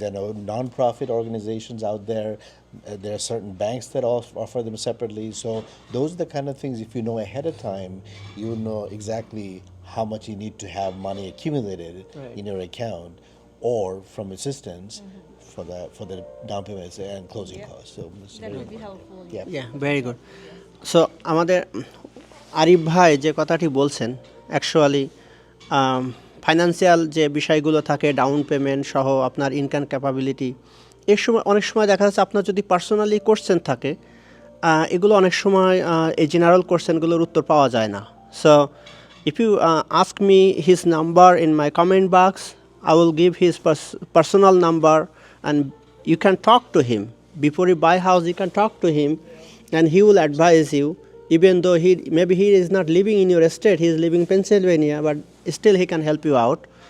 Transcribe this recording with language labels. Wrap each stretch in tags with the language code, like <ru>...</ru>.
<en>Non-profit organizations out there. There are certain banks that offer them separately. So those are the kind of things, if you know ahead of time, you know exactly how much you need to have money accumulated in your account, or from assistance for the down payments and closing costs. So That would be helpful. yeah, very good.</en> <bn>So আমাদের আরিফ ভাই যে কথাটি বলছেন, actually financial যে বিষয়গুলো থাকে, down payment সহ আপনার ইনকাম ক্যাপাবিলিটি, এর সময় অনেক সময় দেখা যাচ্ছে আপনার যদি পার্সোনালি কোশ্চেন থাকে, এগুলো অনেক সময় এই জেনারেল কোশ্চেনগুলোর উত্তর পাওয়া যায় না.</bn> <en>So if you ask me his number in my comment box, I will give his personal number, and you can talk to him. Before you buy house, you can talk to him, and he will advise you. Even though he is not living in your state, he is living in Pennsylvania, but still he can help you out.</en>